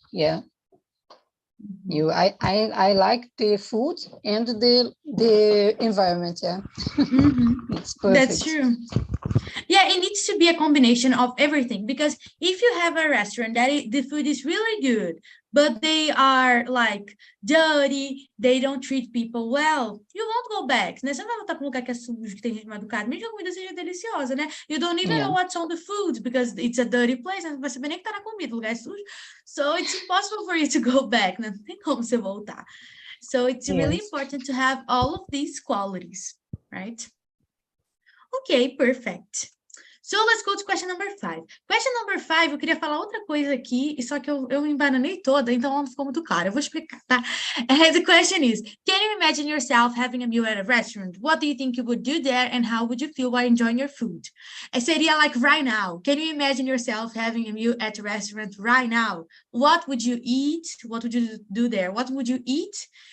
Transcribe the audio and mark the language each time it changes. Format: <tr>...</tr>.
<en>Yeah, I like the food and the environment. Yeah, it's perfect. That's true. Yeah, it needs to be a combination of everything, because if you have a restaurant that the food is really good, but they are like dirty, they don't treat people well, you won't go back,</en> <pt>né? Você não vai voltar para um lugar que é sujo, que tem gente mal educada, mesmo que a comida seja deliciosa, né?</pt> <en>You don't even know what's on the food, because it's a dirty place,</en> <pt>não vai saber nem o que tá na comida, o lugar é sujo.</pt> <en>So it's impossible for you to go back, né?</en> <pt>Não tem como você voltar.</pt> <en>So it's really important to have all of these qualities, right? Okay, perfect. So let's go to question number 5. Question number 5,</en> <pt>eu queria falar outra coisa aqui, só que eu me embananei toda, então não ficou muito claro. Eu vou explicar, tá?</pt> <en>The question is, can you imagine yourself having a meal at a restaurant? What do you think you would do there and how would you feel while enjoying your food?</en> <pt>Seria</pt> <en>like right now. Can you imagine yourself having a meal at a restaurant right now? What would you eat? What would you do there? What would you eat?</en>